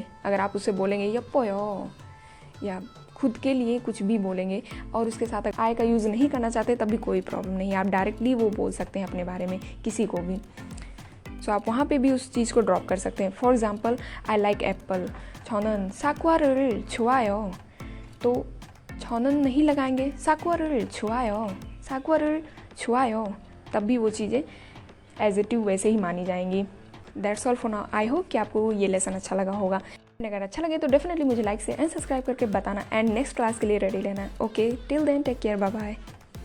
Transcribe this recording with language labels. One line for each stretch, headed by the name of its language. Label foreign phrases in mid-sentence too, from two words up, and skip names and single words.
Hindi: अगर आप उससे बोलेंगे यप्पोयो या खुद के लिए कुछ भी बोलेंगे और उसके साथ आई का यूज़ नहीं करना चाहते, तब भी कोई प्रॉब्लम नहीं है। आप डायरेक्टली वो बोल सकते हैं अपने बारे में किसी को भी। सो आप वहाँ पे भी उस चीज़ को ड्रॉप कर सकते हैं।
English: For example, I like apple,
Korean: 저는 사과를 좋아요,
Hindi: तो 저는 नहीं लगाएंगे,
Korean: 사과를 좋아요, 사과를 좋아요,
Hindi: तब भी वो चीज़ें
English: as it is
Hindi: वैसे ही मानी जाएंगी।
English: That's all for now. I hope
Hindi: कि आपको ये लेसन अच्छा लगा होगा। अगर अच्छा लगे तो डेफिनेटली मुझे लाइक से
English: and subscribe
Hindi: करके बताना
English: and next class
Hindi: के लिए रेडी रहना।
English: Okay, till then take care, bye bye.